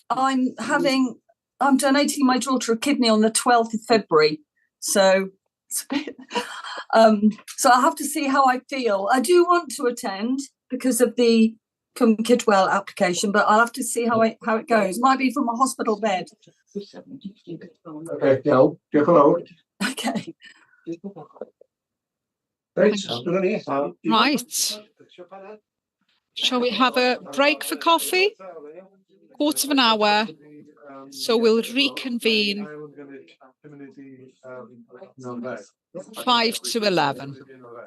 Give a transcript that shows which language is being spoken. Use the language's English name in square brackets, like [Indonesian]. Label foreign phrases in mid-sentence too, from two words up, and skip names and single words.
[English] I'm donating my daughter a kidney on the 12th of February. So it's a bit, so I'll have to see how I feel. I do want to attend because of the Come Kidwell application, but I'll have to see how it goes. Might be from a hospital bed. Okay, no, [Welsh] diolch yn fawr. [English] Okay. Right. Shall we have a break for coffee? Quarter of an hour. So we'll reconvene 5 to 11.